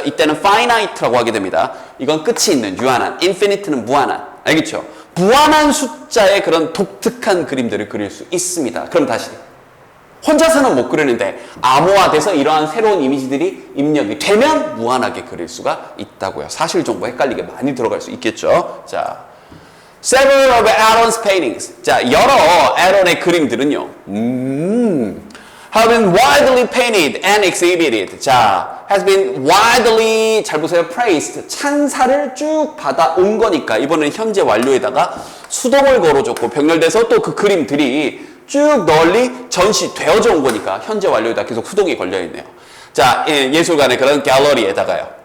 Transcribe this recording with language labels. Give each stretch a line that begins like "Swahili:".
Korean: 이때는 finite라고 하게 됩니다. 이건 끝이 있는 유한한, infinite는 무한한. 알겠죠? 무한한 숫자의 그런 독특한 그림들을 그릴 수 있습니다. 그럼 다시 혼자서는 못 그리는데 암호화돼서 이러한 새로운 이미지들이 입력이 되면 무한하게 그릴 수가 있다고요. 사실 정보 헷갈리게 많이 들어갈 수 있겠죠.
English: 자, several of Aaron's paintings.
Korean: 자, 여러 에런의 그림들은요.
English: have been widely painted and exhibited. 자, has been widely,
Korean: 잘 보세요,
English: praised.
Korean: 찬사를 쭉 받아온 거니까 이번엔 현재 완료에다가 수동을 걸어줬고 병렬돼서 또 그 그림들이 쭉 널리 전시되어져 온 거니까 현재 완료에다 계속 수동이 걸려있네요. 자, 예술관의 그런 갤러리에다가요.